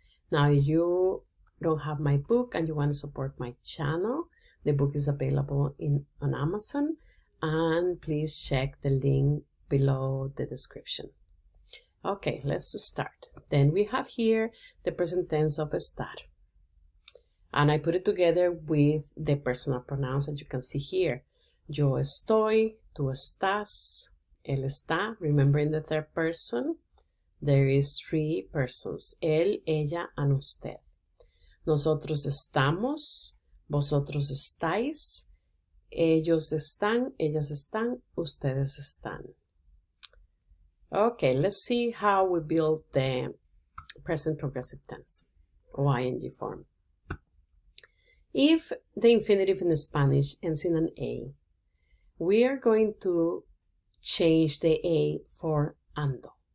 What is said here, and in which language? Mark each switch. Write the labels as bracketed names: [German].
[English] Now, if you don't have my book and you want to support my channel, the book is available on Amazon, and please check the link below the description. Okay, let's start. Then we have here the present tense of estar. And I put it together with the personal pronouns that you can see here. [Spanish] Yo estoy, tú estás, él está. [English] Remember, in the third person, there is three persons. [Spanish] Él, ella, and usted. Nosotros estamos, vosotros estáis, ellos están, ellas están, ustedes están. [English] Okay, let's see how we build the present progressive tense, or ing form. If the infinitive in Spanish ends in an A, we are going to change the A for ando.